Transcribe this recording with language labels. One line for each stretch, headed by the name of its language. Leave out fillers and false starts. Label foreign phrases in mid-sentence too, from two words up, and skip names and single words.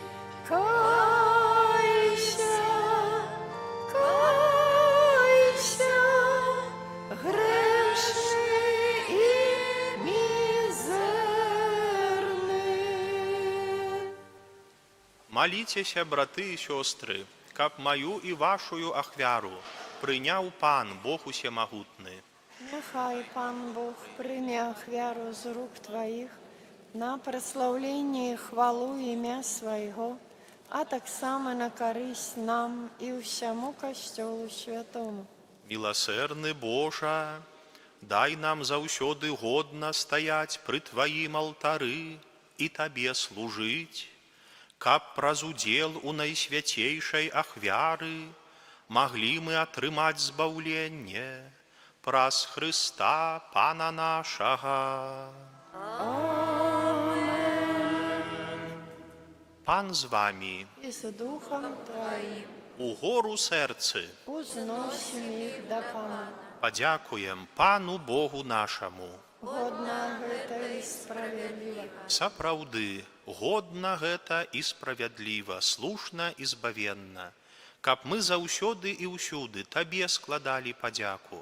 Ukrainian: Кайся, кайся, грешний і мізерний.
Belarusian: Маліцеся, браты і сёстры, каб маю і вашую ахвяру прыняў Пан, Бог усемагутны.
Ukrainian: Нехай Пан Бог прийме ахвяру з рук Твоїх на прославлення і хвалу ім'я Свого, а так само на користь нам і всьому Костьолу Святому.
Belarusian: Міласердны Божа, дай нам заўсёды годна стаяць пры Тваім алтары і Табе служыць, каб праз удзел у найсвяцейшай ахвяры маглі мы атрымаць збаўленне праз Хрыста, Пана нашага. Пан з вамі,
Ukrainian: І з Духом Твоїм
Belarusian: у гору сэрцы
Ukrainian: узносим їх до Пана.
Belarusian: падзякуем Пану Богу нашаму. Годна гэта і справедліва. Сапраўды, годна гэта і справядліва, слушна і збавенна, каб мы заўсёды і ўсюды Табе складалі падзяку.